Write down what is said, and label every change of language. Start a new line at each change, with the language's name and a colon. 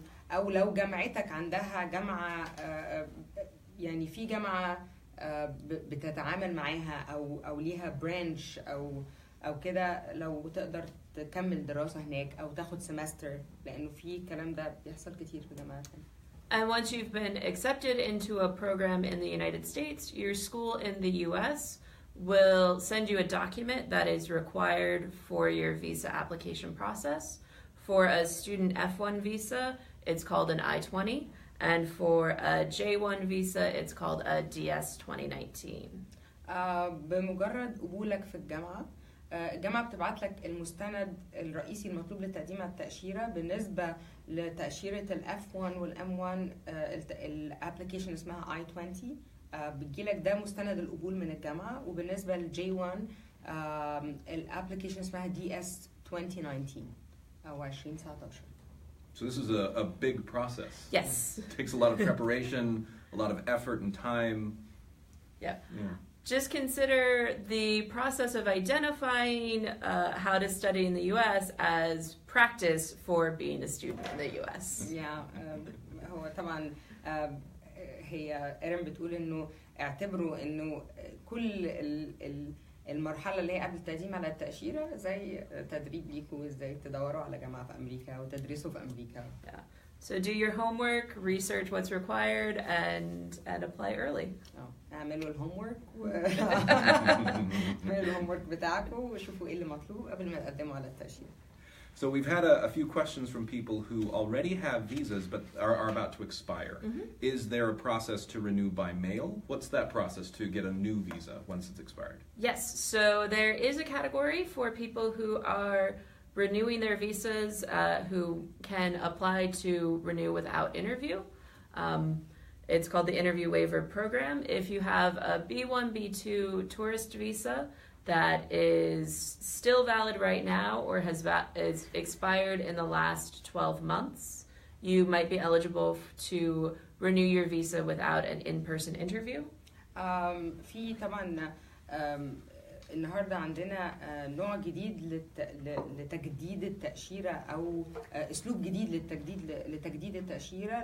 Arabic: أو لو جامعتك عندها جامعة يعني في جامعة بتتعامل معاها أو ليها برانش أو كده، لو تقدر تكمل دراسة هناك أو تاخد سمستر، لأنه في الكلام ده بيحصل كتير في جامعات.
English: And once you've been accepted into a program in the United States, your school in the US will send you a document that is required for your visa application process. For a student F1 visa, it's called an I-20, and for a J1 visa, it's called a DS 2019.
Arabic: بمجرد قبولك في الجامعة، الجامعة بتبعت لك المستند الرئيسي المطلوب لتقديم على التأشيرة. بالنسبة لتأشيرة الF1 والM1 الابليكيشن اسمها I-20 بتجيلك ده مستند القبول من الجامعة. وبالنسبة للJ1 الابليكيشن اسمها DS 2019 أو 2019.
English: So this is a big process. Yes. It takes a lot of preparation, a lot of effort and time. Yeah. Just consider the process of identifying how to study in the U.S. as practice for being a student in the U.S.
Arabic: هو طبعا هي إيرين بتقول إنه اعتبروا إنه كل المرحلة اللي هي قبل التقديم على التأشيرة زي تدريب ليكوا ازاي تدوروا على جامعة في أمريكا وتدرسوا في أمريكا.
English: Yeah. So do your homework, research what's required, and apply early.
Arabic: اعملوا الهومورك اعملوا الهومورك بتاعكم وشوفوا ايه اللي مطلوب قبل ما تقدموا على التأشيرة.
English: So we've had a few questions from people who already have visas but are about to expire. Mm-hmm. Is there a process to renew by mail? What's that process to get a new visa once it's expired? Yes, so there is a category for people who are renewing their visas who can apply to renew without interview. It's called the Interview Waiver Program. If you have a B1, B2 tourist visa that is still valid right now or is expired in the last 12 months, you might be eligible to renew your visa without an in-person interview.
Arabic: في طبعا النهارده عندنا نوع جديد لتجديد التأشيرة أو أسلوب جديد لتجديد التأشيرة.